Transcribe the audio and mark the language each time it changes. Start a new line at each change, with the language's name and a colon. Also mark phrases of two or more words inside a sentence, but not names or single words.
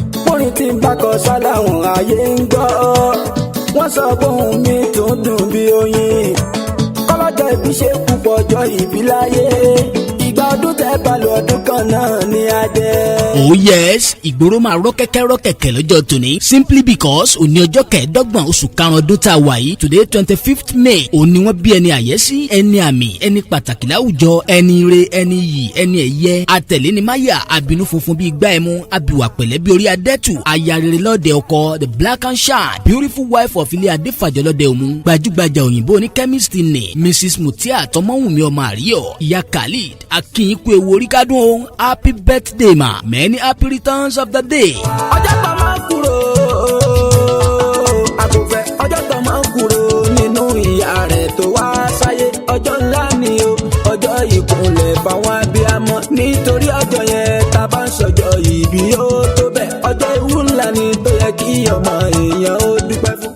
Yoruba: Orin tí ń bá kọ sáláhùn ayé ń gbọ́. Wọ́n sọ pé ohùn mi tún dùn bí oyin. Kọ́lọ́jọ́ ìbí ṣe púpọ̀ ọjọ́ ìbí láyé. Ìgbà ọdún tẹ́ bá lo ọdún kan náà ni a jẹ.
English: Oh yes,
Yoruba: ìgboro máa rọ́ kẹ́kẹ́ rọ́ kẹ̀kẹ́ lọ́jọ́ tòní.
English: Simply because
Yoruba: òní ọjọ́ kẹẹ̀ẹ́dọ́gbọ̀n oṣù karùn-ún ọdún tá a wà yìí,
English: today twenty-fifth May,
Yoruba: òní wọ́n bí ẹni àyẹ́sí, ẹni àmì, ẹni pàtàkì láwùjọ, ẹni ire, ẹni iyì, ẹni ẹ̀yẹ. Atẹ̀lé ni máyà, abínú funfun bíi igbá ẹmu, abìwà pẹ̀lẹ́ bí orí adẹ́tù, aya rere lọ́dẹ ọkọ,
English: the black and shine, beautiful wife of
Yoruba: ilé Adéfàjọ lọ́dẹ òmu, gbajúgbajà òyìnbó oní chemist ni, Missus Mutia Tọmọ́wùnmí ọmọ àríyọ̀, ìyá Khalid, a kí yín kú ewu orí kádùn o,
English: happy birthday ma, many happy returns of the day.
Yoruba: Ọjọ́ kan máa ń kúrò, àgùnfẹ́, ọjọ́ kan máa ń kúrò nínú ìyá rẹ̀ tó wá sáyé. Ọjọ́ ńlá ni o, ọjọ́ ìkúnlẹ̀ fáwọn abiyamọ. Nítorí ọjọ́ yẹn, tá a bá ń sọjọ́ ìbí, ó tó bẹ́ẹ̀. Ọjọ́ ewu ńlá ni tó yẹ kí ọmọ èèyàn ó dúpẹ́ fún.